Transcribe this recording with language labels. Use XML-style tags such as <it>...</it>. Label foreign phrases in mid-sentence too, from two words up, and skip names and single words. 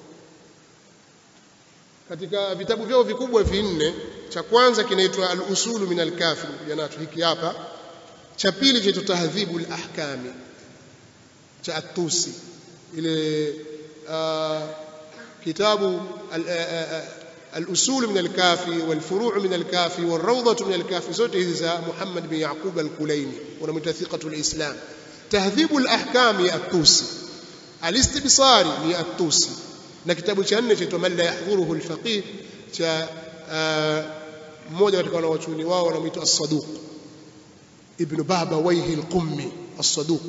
<sw>Katika vitabu vyao vikubwa vinne, cha kwanza kinaitwa al-usulu min al-kafi, nacho hiki hapa. Cha pili kinaitwa tahdhibul ahkami cha At-Tusi, ile kitabu al-usul min al-kafi wal-furu' min al-kafi wal-rawdah min al-kafi, zote hizi za Muhammad bin Yaqub al-Kulaini, wanamwita</sw> <ar>ثقة الإسلام.</ar> <sw>Tahdhibul ahkami ya At-Tusi, al-istibsari ni At-Tusi, na kitabu cha nne chaitwa man la yahdhuruhu al-faqih cha mmoja katika wanawachuoni wao wanamuita As-Saduq ibn Baba Wayhi al-Qummi As-Saduq.</sw>